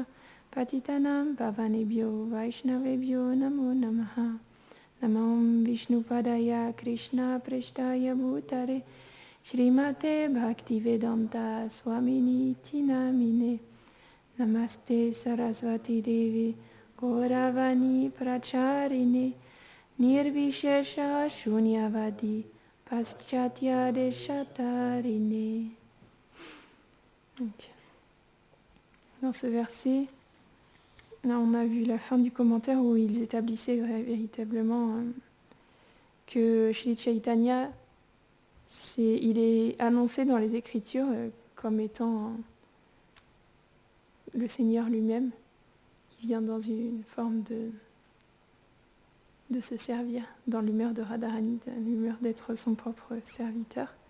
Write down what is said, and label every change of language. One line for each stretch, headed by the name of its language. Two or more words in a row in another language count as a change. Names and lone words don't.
Sanskrit: Patitanam Pavanebhyo Vaishnavebhyo Namo Namaha Namo Vishnu Padaya Krishna Preshtaya Bhutare Shrimate Bhaktivedanta Swamini Tinamine Namaste Sarasvati Devi Gauravani Pracharine Nirvishesha Shunyavadi Paschatya Deshatarine.
French: Donc, dans ce verset, là on a vu la fin du commentaire où ils établissaient véritablement que Shri Chaitanya, il est annoncé dans les Écritures comme étant le Seigneur lui-même, qui vient dans une forme de se servir, dans l'humeur de Radharani, dans l'humeur d'être son propre serviteur.